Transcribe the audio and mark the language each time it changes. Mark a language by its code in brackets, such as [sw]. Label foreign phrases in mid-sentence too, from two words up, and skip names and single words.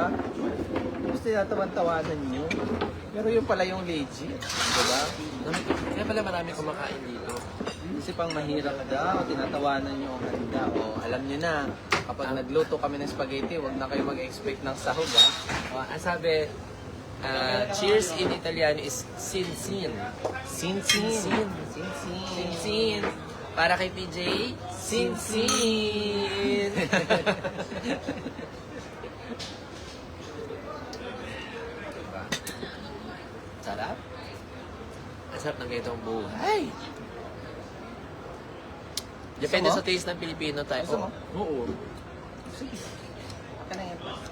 [tl] Tapos tinatawan-tawanan nyo. Pero yun pala yung legit. Diba? Kaya pala marami kumakain dito. Kasi pang mahirap daw, tinatawanan nyo ang handa. O, alam nyo na, kapag nagluto kami ng spaghetti, huwag na kayo mag-expect ng sahog, ha? [en] Oh, [tl] ang sabi, [en] cheers in Italiano is sin-sin. [tl] Sinsin. Sin-sin. Sinsin. Sin-sin. Para kay PJ, sin-sin. Diba? Sarap. Ang sarap ng ganitong buhay. Depende Gusto mo? sa taste ng Pilipino tayo. Gusto mo? Oo. Sige. Ka na yan pa.